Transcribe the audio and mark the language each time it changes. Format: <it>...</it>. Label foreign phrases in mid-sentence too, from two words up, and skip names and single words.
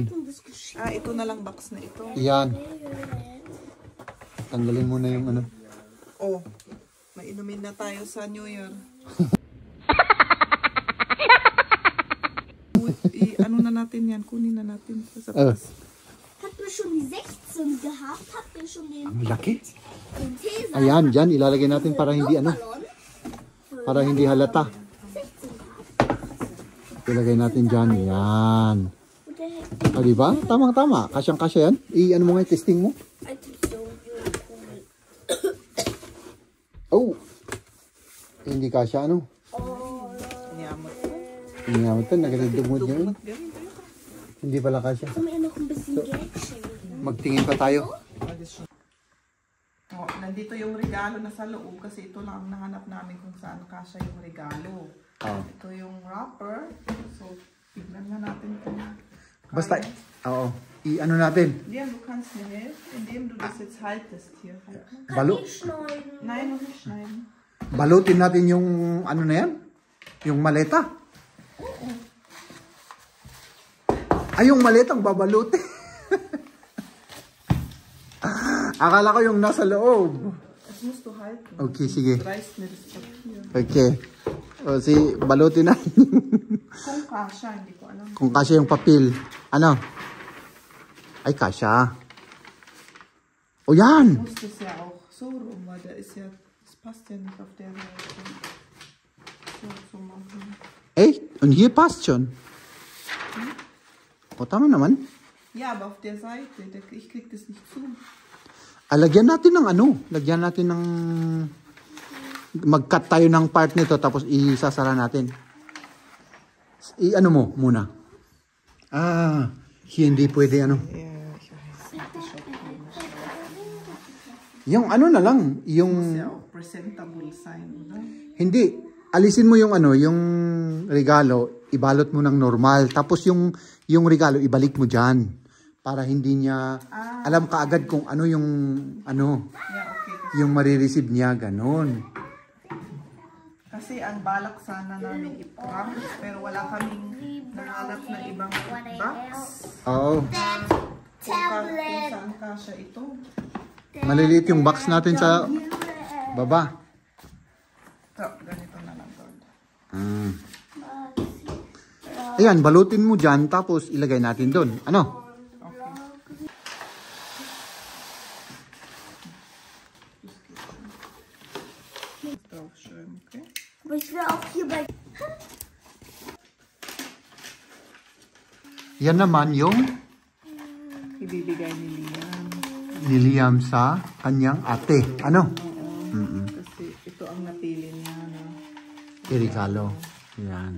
<tl>Ito na lang box na ito. Yan. Tanggalin mo na yung ano. Oh, mainumin na tayo sa New Year. Ano na natin yan? Kunin na natin sa taas.</tl> <de>Hat mir schon die 16 gehabt, hat mir schon</de> <tl>Ang laki.</tl> <de>den Tesa.</de> <tl>Ayan, dyan. Ilalagay natin para hindi ano. Para hindi halata. Ilagay natin dyan. Yan. Diba? Tamang-tama. Kasyang-kasya yan. I-ano mo nga, testing mo. Oh. Hindi kasya ano. Yamot. Hingamot to. Nagatagdugmod niya yun. Hindi pala kasya.</tl> <de>Kann mir noch ein bisschen Geld schenken?</de> <tl>Magtingin pa tayo. Oh, nandito yung regalo na sa loob kasi ito lang ang nahanap namin kung saan kasya yung regalo. Ito yung wrapper. So, tignan na natin kung Basta, oo. I-ano natin.</tl> <de>Liam, du kannst mir helfen, indem du das jetzt haltest hier. Halt mal.</de> <tl>Balo.</tl> <de>Schneiden. Nein, noch nicht schneiden.</de> <tl>Balutin natin yung ano na yan. Yung maleta. Yung maletang babalutin. Akala ko yung nasa loob.</tl> <de>Das musst du halten.</de> <tl>Okay, sige.</tl> <de>Du reißt mir das Papier.</de> <tl>Okay. O, balutin na. Kung kasya, hindi ko alam. Kung kasya yung papel. Ano? Ay, kasya. O, yan.</tl> <de>Du musst es ja auch so rum, weil da ist ja, das passt ja nicht auf der Seite. So machen. Echt? Und hier passt schon.</de> <tl>O, tama naman.</tl> <de>Ja, aber auf der Seite, ich krieg das nicht zu.</de> <tl>Lagyan natin ng ano. Lagyan natin ng... Mag-cut tayo ng part nito tapos isasara natin. Ano mo muna? Hindi pwede ano.</tl> <de>Ja, ich weiß.</de> <tl>Yung ano na lang, yung...</tl> <de>Muss ja auch presentable sein, oder?</de> <tl>Hindi. Alisin mo yung ano, yung regalo, ibalot mo ng normal. Tapos yung regalo, ibalik mo dyan. Para hindi niya alam kaagad kung ano yung ano,</tl> <de>Ja, okay.</de> <tl>yung marireceive niya, ganon. Kasi ang balak sana namin i-prank, pero wala kaming nahanap na ibang box. Oo. Kung saan kasya ito. Maliliit yung box natin sa baba. Ito, ganito na lang. Ayan, balutin mo dyan, tapos ilagay natin doon. Ano?</tl> <de>Draufschreiben, okay? Aber ich will auch hier bei...</de> <tl>Yan naman yung Ibibigay ni Liam sa kanyang ate. Ano? Kasi ito ang napili niya na Irigalo. Yan.</tl>